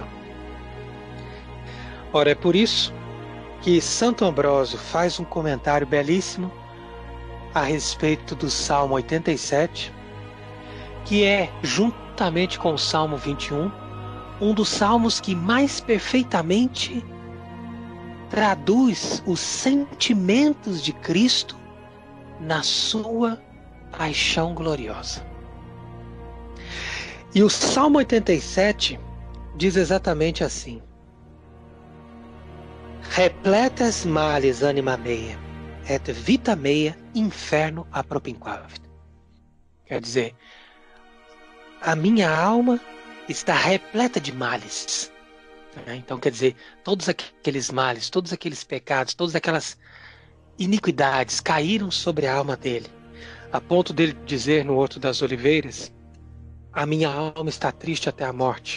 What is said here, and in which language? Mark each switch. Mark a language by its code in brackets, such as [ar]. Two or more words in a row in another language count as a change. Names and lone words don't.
[pt] Ora, é por isso que Santo Ambrósio faz um comentário belíssimo a respeito do Salmo 87, que é, juntamente com o Salmo 21, um dos salmos que mais perfeitamente traduz os sentimentos de Cristo na sua paixão gloriosa. E o Salmo 87 diz exatamente assim: [la] repletas males anima mea, et vita mea inferno apropinquavit. [pt] Quer dizer, a minha alma está repleta de males. Então, quer dizer, todos aqueles males, todos aqueles pecados, todas aquelas iniquidades caíram sobre a alma dele, a ponto dele dizer no Horto das Oliveiras: a minha alma está triste até a morte.